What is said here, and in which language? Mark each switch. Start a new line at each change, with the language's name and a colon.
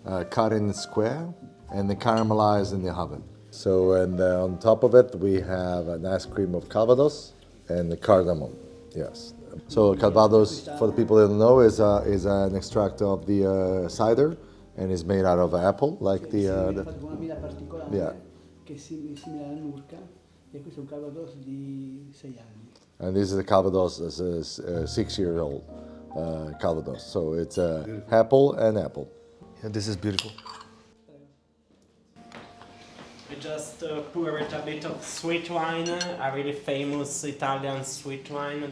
English: cut in square, and then caramelized in the oven. So and on top of it we have an ice cream of Calvados and the cardamom. Yes. So Calvados, for the people that don't know, is an extract of the cider, and is made out of apple, like
Italian: Sì, viene fatto con una mela particolare
English: yeah.
Italian: che è simile alla nurca, e questo è un calvados di 6 anni.
English: And this is a Calvados, it's a 6-year-old Calvados. So it's apple and apple. Yeah, this is beautiful. We just poured a bit of sweet wine, a really famous Italian sweet wine.